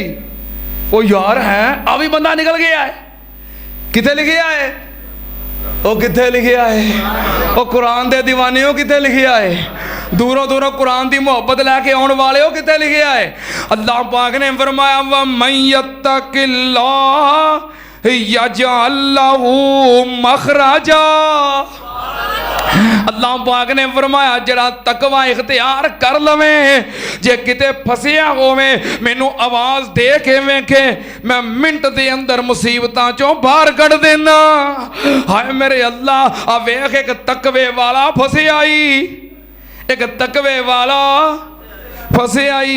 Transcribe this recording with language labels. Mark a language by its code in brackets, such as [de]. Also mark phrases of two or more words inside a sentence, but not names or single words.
[pa] ਓ ਯਾਰ ਹੈ ਆ ਭੀ ਬੰਦਾ ਨਿਕਲ ਗਿਆ ਹੈ, ਕਿੱਥੇ ਲਿਖਿਆ ਹੈ, ਓ ਕਿੱਥੇ ਲਿਖਿਆ ਹੈ, ਓ ਕੁਰਾਨ ਦੇ ਦੀਵਾਨਿਓਂ ਕਿੱਥੇ ਲਿਖਿਆ ਹੈ, ਦੂਰੋਂ ਦੂਰੋਂ ਕੁਰਾਨ ਕੀ ਮੁਹੱਬਤ ਲੈਕੇ ਆਉਣ ਵਾਲੇ ਹੋ ਕਿੱਥੇ ਲਿਖਿਆ ਹੈ। ਅੱਲਾਹ ਪਾਕ ਨੇ ਫ਼ਰਮਾਇਆ [ar] ومن يتق الله يجعل له مخرجا. [pa] ਅੱਲਾਹ ਪਾਕ ਨੇ ਫ਼ਰਮਾਇਆ ਜ਼ਰਾ ਤਕਵਾ ਇਖ਼ਤਿਆਰ ਕਰ ਲਵੇ, ਜੇ ਕਿਤੇ ਫਸਿਆ ਹੋਵੇ ਮੈਨੂੰ ਆਵਾਜ਼ ਦੇ ਕੇ ਵੇਖੇ, ਮੈਂ ਮਿੰਟ ਦੇ ਅੰਦਰ ਮੁਸੀਬਤਾਂ ਚੋਂ ਬਾਹਰ ਕੱਢ ਦੇਣਾ। ਹਾਏ ਮੇਰੇ ਅੱਲਾਹ ਆ ਵੇਖ ਇੱਕ ਤਕਵੇ ਵਾਲਾ ਫਸਿਆ ਆਈ, ਇੱਕ ਤਕਵੇ ਵਾਲਾ ਫਸੇ ਆਈ।